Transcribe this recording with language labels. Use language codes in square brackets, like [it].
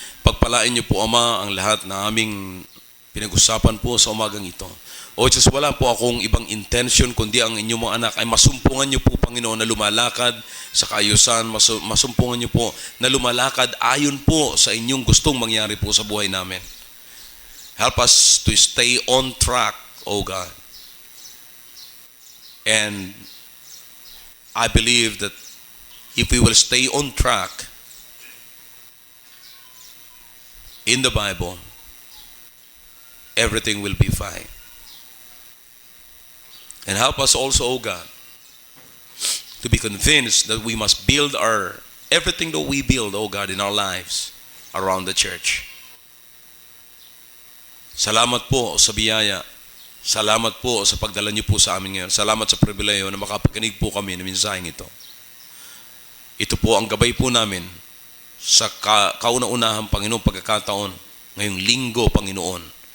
[tl] Pagpalain niyo po, Ama, ang lahat na aming pinag-usapan po sa umagang ito. O Diyos, wala po akong ibang intention kundi ang inyong mga anak ay masumpungan niyo po, Panginoon, na lumalakad sa kaayusan, masumpungan niyo po na lumalakad ayon po sa inyong gustong mangyari po sa buhay namin. [en] Help us to stay on track, O God. And I believe that if we will stay on track in the Bible, everything will be fine. And help us also, O God, to be convinced that we must build everything that we build, O God, in our lives around the church. [tl] Salamat po sa biyaya. Salamat po sa pagdala niyo po sa amin ngayon. Salamat sa pribileyo na makapakinig po kami ng mensaheng ito. Ito po ang gabay po namin sa kauna-unahang Panginoon pagkakataon ngayong linggo, Panginoon.